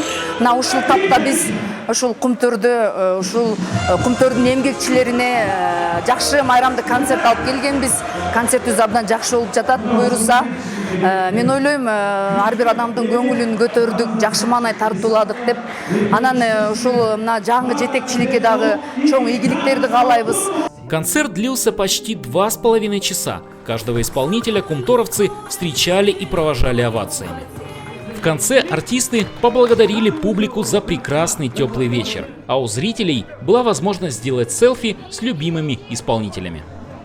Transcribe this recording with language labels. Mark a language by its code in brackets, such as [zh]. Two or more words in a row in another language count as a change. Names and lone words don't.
[ky] Мына ушул тапта биз ушул Kumtor'дун эмгекчилерине жакшы майрамдык концерт алып келгенбиз. Концертибиз абдан жакшы болуп жатат буюрса. Мен ойлойм, ар бир адамдын көңүлүн көтөрдүк, жакшы маанай тартууладык деп. Анан ушул мына жаңы жетекчиликке дагы чоң ийгиликтерди каалайбыз. [ru] Концерт длился почти 2,5 часа. Каждого исполнителя кумторовцы встречали и провожали овациями. В конце артисты поблагодарили публику за прекрасный теплый вечер, а у зрителей была возможность сделать селфи с любимыми исполнителями.